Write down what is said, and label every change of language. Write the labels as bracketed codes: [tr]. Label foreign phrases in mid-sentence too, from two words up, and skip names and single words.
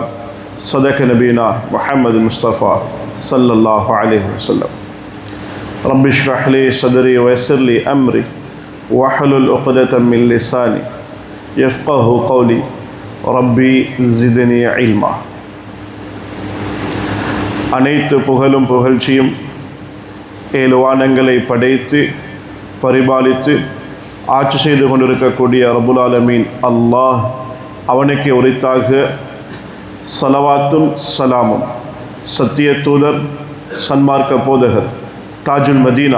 [ar] صدق نبينا محمد المصطفى صلى الله عليه وسلم. رب اشرح لي صدري ويسر لي أمري واحلل عقدة من لساني يفقه قولي ربي زدني علما. [ta] அனைத்து புகழும் புகழ்ச்சியும் ஏழு வானங்களை படைத்து பரிபாலித்து ஆட்சி செய்து கொண்டிருக்கக்கூடிய [ar] رب العالمين الله [ta] அவனுக்கு உரித்தாக ஸலவாத்தும் ஸலாமும் சத்திய தூதர் சன்மார்க்க போதகர் [ar] تاج المدينة